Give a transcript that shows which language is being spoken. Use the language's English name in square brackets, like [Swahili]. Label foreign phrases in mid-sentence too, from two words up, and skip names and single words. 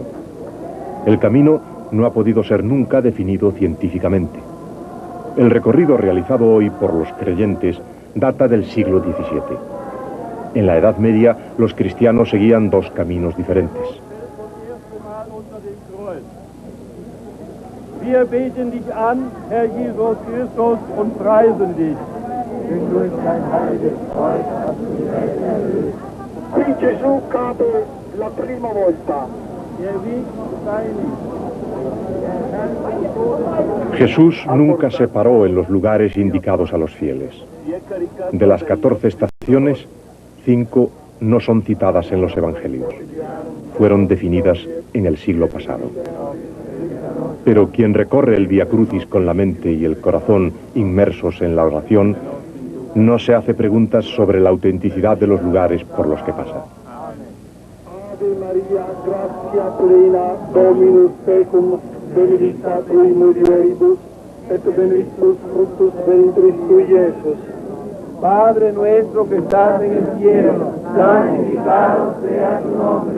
[Spanish] El camino no ha podido ser nunca definido científicamente. El recorrido realizado hoy por los creyentes data del siglo XVII. En la Edad Media, los cristianos seguían dos caminos diferentes. [German] Wir beten dich an, Herr Jesus Christus, und preisen dich. [Italian] Qui Gesù cade la prima volta. [Spanish] Jesús nunca se paró en los lugares indicados a los fieles. De las 14 estaciones, 5 no son citadas en los evangelios. Fueron definidas en el siglo pasado. Pero quien recorre el Vía Crucis con la mente y el corazón inmersos en la oración, no se hace preguntas sobre la autenticidad de los lugares por los que pasa. [Latin] Ave Maria, gratia plena, Dominus tecum, benedicta tui mulieribus, et benedictus fructus ventris tui, Jesús. [Spanish] Padre nuestro que estás en el cielo, santificado sea tu nombre.